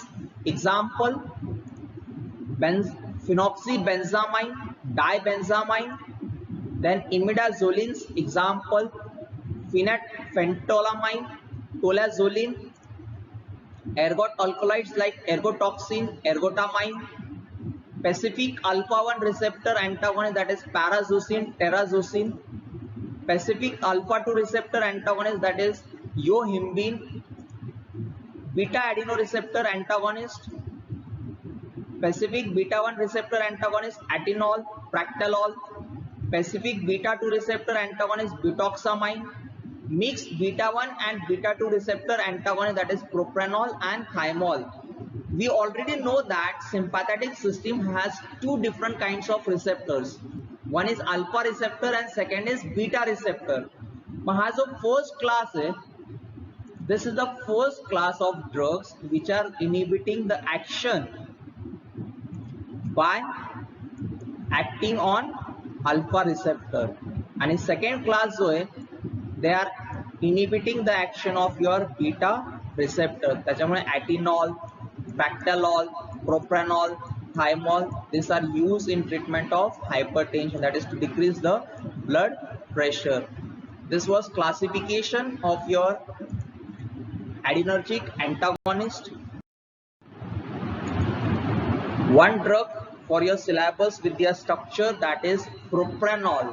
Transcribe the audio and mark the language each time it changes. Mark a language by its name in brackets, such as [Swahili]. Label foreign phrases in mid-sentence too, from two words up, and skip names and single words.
[English] एक्झाम्पल: phenoxybenzamine, dibenzamine, then imidazolines. Example: phentolamine, tolazoline, ergot alkaloids like ergotoxin, ergotamine, specific alpha 1 receptor antagonist, that is parazosin, terazosin, specific alpha 2 receptor antagonist, that is yohimbine, beta adenoreceptor antagonist, specific beta 1 receptor antagonist atenolol, practalol, specific beta 2 receptor antagonist butoxamine, mixed beta 1 and beta 2 receptor antagonist, that is propranolol and thymol. We already know that sympathetic system has two different kinds of receptors. One is alpha receptor and second is beta receptor. [Marathi] हा जो [English] first class है, this is the first class of drugs which are inhibiting the action by acting on alpha receptor, and second class [Marathi] जो है [English] they are inhibiting the action of your beta receptor. [Marathi] त्याच्यामुळे atenolol, practalol, propranolol, thymol, [English] these are used in treatment of hypertension, that is to decrease the blood pressure. This was classification of your adrenergic antagonist. One drug for your syllabus with their structure, that is propranolol.